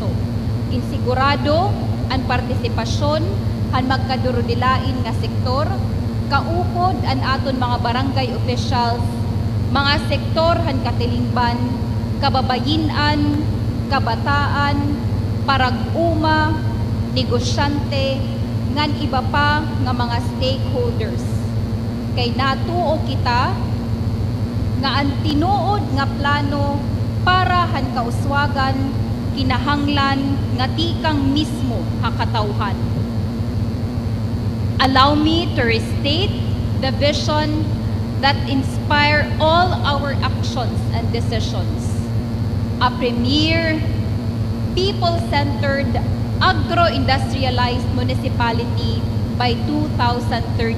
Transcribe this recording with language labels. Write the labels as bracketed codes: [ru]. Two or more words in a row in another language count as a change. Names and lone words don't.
[war] Insigurado ang partisipasyon han magkadurudilain nga sektor, kaupod ang aton mga [en] barangay officials, [war] mga sektor han katilingban, kababayinan, kabataan, parag-uma, negosyante, ngan iba pa nga mga stakeholders. Kay natuo kita nga ang tinuod nga plano para han kauswagan kinahanglan nga tikang mismo hakatawhan. [en] Allow me to restate the vision that inspire all our actions and decisions. A premier, people-centered, agro-industrialized municipality by 2030.